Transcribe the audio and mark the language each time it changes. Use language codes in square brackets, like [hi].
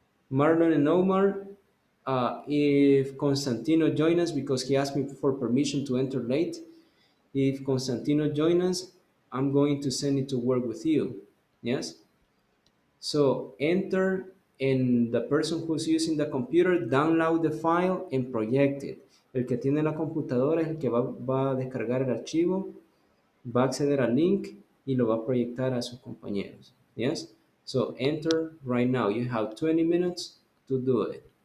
[en] Marlon and Omar, if Constantino joins us, because he asked me for permission to enter late, if Constantino joins us, I'm going to send it to work with you. Yes? So enter, and the person who's using the computer, download the file and project it. [es] El que tiene la computadora es el que va a descargar el archivo, va a acceder al link y lo va a proyectar a sus compañeros. [en] Yes? So enter right now. You have 20 minutes to do it.